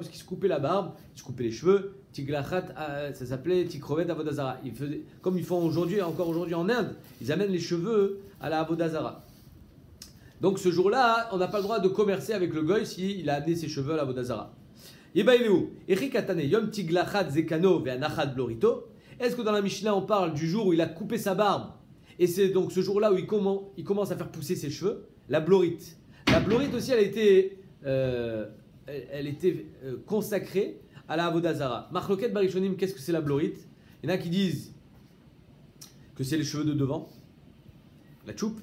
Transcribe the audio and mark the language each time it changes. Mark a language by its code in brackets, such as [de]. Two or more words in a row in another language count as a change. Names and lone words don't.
[fr] Parce qu'il se coupait la barbe, il se coupait les cheveux. Tiglachat, ça s'appelait [he] תקרובת עבודה זרה. [fr] Comme ils font encore aujourd'hui en Inde, ils amènent les cheveux à la [he] עבודה זרה. [fr] Donc ce jour-là, on n'a pas le droit de commercer avec le goy s'il a amené ses cheveux à la [he] עבודה זרה. יום תגלחת זקנו והנחת בלוריתו. [fr] Est-ce que dans la Mishnah on parle du jour où il a coupé sa barbe et c'est donc ce jour-là où il commence à faire pousser ses cheveux? La blorite. La blorite aussi, elle était consacrée à la [he] עבודה זרה. מחלוקת בראשונים, [fr] qu'est-ce que c'est la blorite? Il y en a qui disent que c'est les cheveux de devant, la choupe.